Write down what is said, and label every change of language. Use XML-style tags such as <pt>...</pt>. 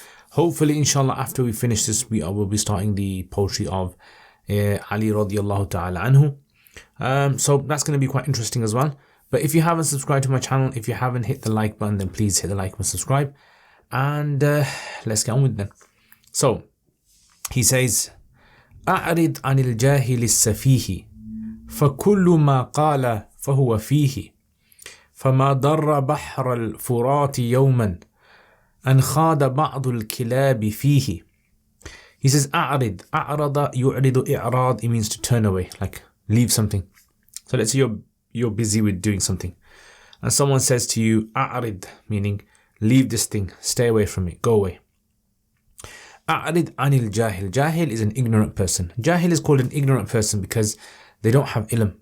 <en>Hopefully, inshallah, after we finish this, we will be starting the poetry of Ali radiallahu ta'ala anhu. So that's going to be quite interesting as well. But if you haven't subscribed to my channel, if you haven't hit the like button, then please hit the like and subscribe. And let's get on with them. So, he says,</en> <ar>أعرض عن الجاهل السفيه فكل ما قال فهو فيه فما ضر بحر الفرات يوما أن خاض بعض الكلاب فيه.</ar> <en>He says</en> <ar>أعرض أعرض يعرض إعراض.</ar> <en>It means to turn away, like leave something. So let's say you're busy with doing something and someone says to you أعرض, meaning leave this thing, stay away from it, go away.</en> <ar>أعرض عن الجاهل.</ar> <en>Jahil is an ignorant person. Jahil is called an ignorant person because they don't have ilm.</en>